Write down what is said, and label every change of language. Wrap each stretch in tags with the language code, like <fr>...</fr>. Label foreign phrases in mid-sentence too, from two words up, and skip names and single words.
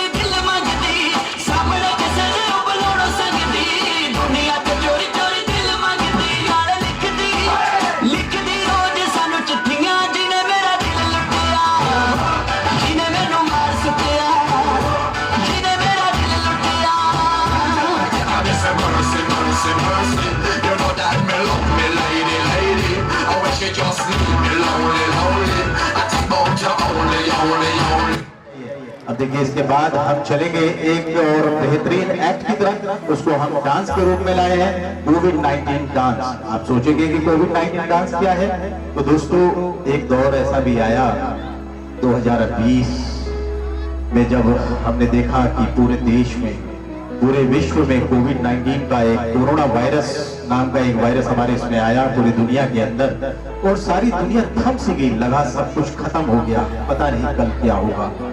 <pa>ਦਿਲ ਮੰਗਦੀ ਸਾਹਮਣੇ ਕਿਸੇ ਦੇ ਬੁਲਾਓ ਸੰਗਦੀ ਦੁਨੀਆ ਤੋਂ ਚੋਰੀ ਚੋਰੀ ਦਿਲ ਮੰਗਦੀ ਯਾਰ ਲਿਖਦੀ ਰੋਜ਼ ਸਾਨੂੰ ਚਿੱਠੀਆਂ ਜਿਨ੍ਹੇ ਮੇਰਾ ਦਿਲ ਲੁੱਟਿਆ ਜਿਨ੍ਹੇ ਮੈਨੂੰ ਮਾਰ ਸੁੱਟਿਆ ਜਿਨ੍ਹੇ ਮੇਰਾ ਦਿਲ ਲੁੱਟਿਆ</pa> <en>mercy mercy mercy you know that me love me lady lady I wish you just leave me lonely lonely I think about you only</en> <hi>देखिए इसके बाद हम चलेंगे एक और बेहतरीन एक्ट की तरफ, उसको हम डांस के रूप में लाए हैं, कोविड-19 डांस। आप सोचेंगे कि कोविड-19 डांस क्या है? तो दोस्तों एक दौर ऐसा भी आया 2020 में जब हमने देखा कि पूरे देश में, पूरे विश्व में कोविड-19 का एक</hi> <en>corona virus</en> <hi>नाम का एक वायरस हमारे इसमें आया पूरी दुनिया के अंदर, और सारी दुनिया थम सी गई, लगा सब कुछ खत्म हो गया, पता नहीं कल क्या होगा।</hi>